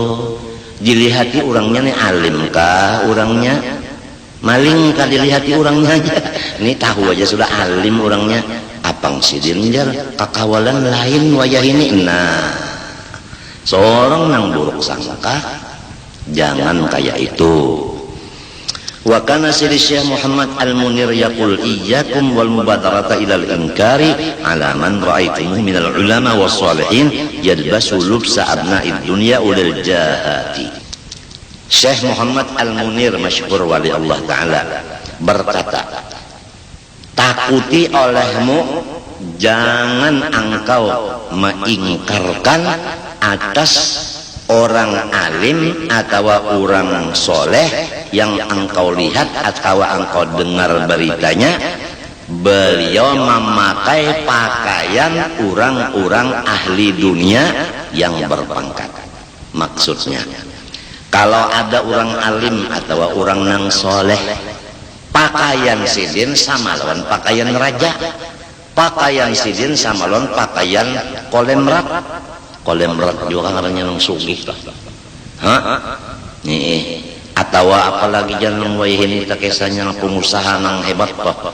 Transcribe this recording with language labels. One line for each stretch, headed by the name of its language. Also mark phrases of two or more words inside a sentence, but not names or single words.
Banjar: Dilihati orangnya nih alim kah, orangnya maling kah, dilihati orangnya aja. Ini tahu aja sudah alim orangnya. Apang sidin jar kakawalan lain wayah ini. Nah, seorang nang buruk sangka jangan kayak itu.
Arabic: وكان الشيخ محمد المنير يقول إياكم والمبادرة إلى الإنكار على من رأيتم من العلماء والصالحين يلبس لبس أبناء الدنيا أولي الجاهة.
Indonesian: Syekh Muhammad Al-Munir masyhur wali Allah taala berkata, takuti olehmu, jangan engkau mengingkarkan atas orang alim atau orang soleh yang engkau lihat atau engkau dengar beritanya, beliau memakai pakaian orang-orang ahli dunia yang berpangkat.
Banjar: Maksudnya, kalau ada orang alim atau orang nang soleh, pakaian sidin sama lawan pakaian raja, pakaian sidin sama lawan pakaian kolemrat. Kolemrat juga karena yang sugih nih, atau apalagi jangan wayahin kita kisahnya pengusaha nang hebat kok.